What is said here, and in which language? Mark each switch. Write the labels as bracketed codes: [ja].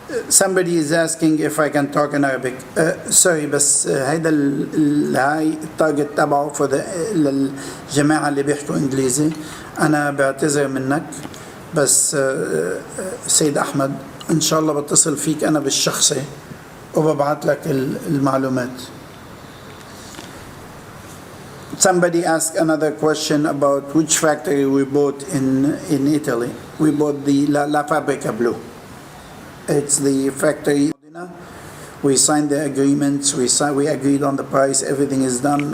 [en] Somebody is asking if I can talk in Arabic. [ar] Sorry, بس هيدا هاي التارجت تبعه for الجماعة اللي بيحكوا إنجليزي. أنا بعتذر منك بس سيد أحمد إن شاء الله بتصل فيك أنا بالشخصي وببعث لك المعلومات. [en] Somebody asked another question about which factory we bought in Italy. We bought the La Fabbrica Blu. It's the factory. We signed the agreements, we agreed on the price, everything is done.